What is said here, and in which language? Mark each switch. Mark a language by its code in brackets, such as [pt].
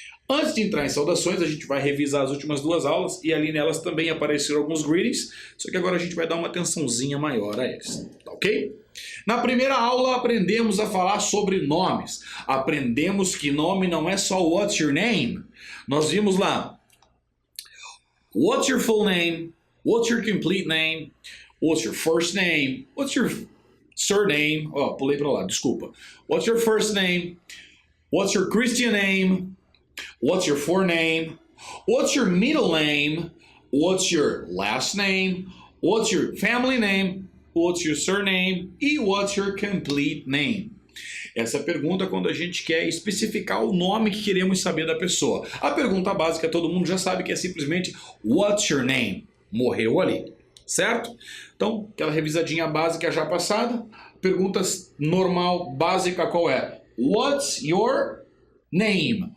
[pt] Antes de entrar em saudações, a gente vai revisar as últimas 2 aulas e ali nelas também apareceram alguns greetings, só que agora a gente vai dar uma atençãozinha maior a eles, tá ok? Na primeira aula aprendemos a falar sobre nomes. Aprendemos que nome não é só [en] what's your name. [pt] Nós vimos lá: [en] what's your full name, what's your complete name, what's your first name, what's your surname, [pt] pulei para lá, desculpa. [en] What's your first name, what's your Christian name, what's your forename? What's your middle name? What's your last name? What's your family name? What's your surname? E what's your complete name? [pt] Essa pergunta é quando a gente quer especificar o nome que queremos saber da pessoa. A pergunta básica todo mundo já sabe que é simplesmente [en] what's your name? [pt] Morreu ali, certo? Então, aquela revisadinha básica já passada. Pergunta normal, básica, qual é? [en] What's your name?